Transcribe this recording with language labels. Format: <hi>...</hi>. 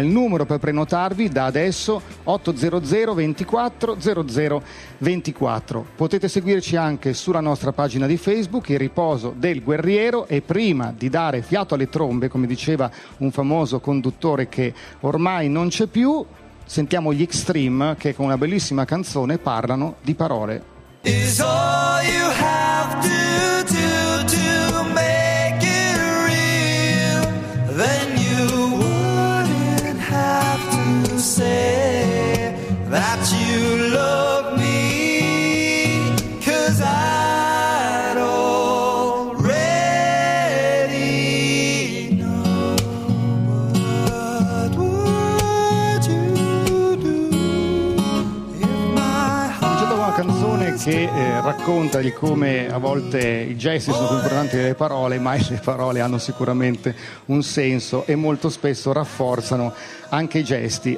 <it>Il numero per prenotarvi da adesso 800 24 00 24. Potete seguirci anche sulla nostra pagina di Facebook, Il Riposo del Guerriero, e prima di dare fiato alle trombe, come diceva un famoso conduttore che ormai non c'è più, sentiamo gli Extreme, che con una bellissima canzone parlano di parole.</it> <en>Is all you have to do to make it real, then you wouldn't have to say that you love me, 'cause I'd already know. What would you do if my heart was</en> <it>che racconta di come a volte i gesti sono più importanti delle parole, ma le parole hanno sicuramente un senso e molto spesso rafforzano anche i gesti.</it>